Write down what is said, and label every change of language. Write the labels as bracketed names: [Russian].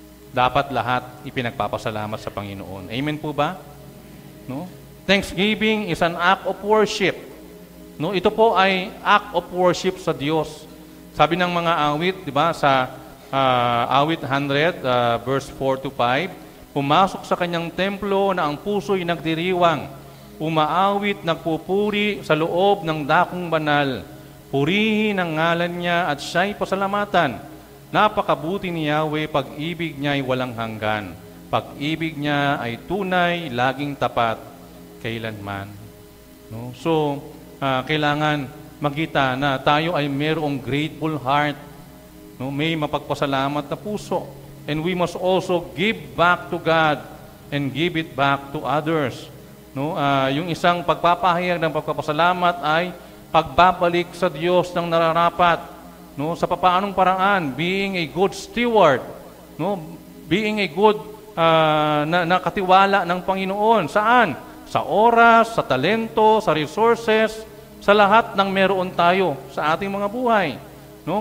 [Filipino] Dapat lahat ipinagpapasalamat sa Panginoon. Amen po ba? No? [English] Thanksgiving is an act of worship. [Filipino] No, ito po ay [English] act of worship [Filipino] sa Diyos. Sabi ng mga awit, di ba, sa awit 100, verse 4 to 5, pumasok sa kanyang templo na ang puso'y nagdiriwang, umaawit, nagpupuri sa loob ng dakong banal. Purihin ang ngalan niya at siya'y pasalamatan. Napakabuti ni Yahweh, pag-ibig niya ay walang hanggan. Pag-ibig niya ay tunay, laging tapat, kailanman. No? So, kailangan makita na tayo ay mayroong [English] grateful heart. [Filipino] No? May mapagpasalamat na puso. [English] And we must also give back to God and give it back to others. No? [Filipino] Yung isang pagpapahayag ng pagpapasalamat ay pagbabalik sa Diyos ng nararapat. No? Sa papaanong paraan? [English] Being a good steward. [Filipino] No? [English] Being a good [Filipino] nakatiwala ng Panginoon. Saan? Sa oras, sa talento, sa resources, sa lahat ng meron tayo sa ating mga buhay. No?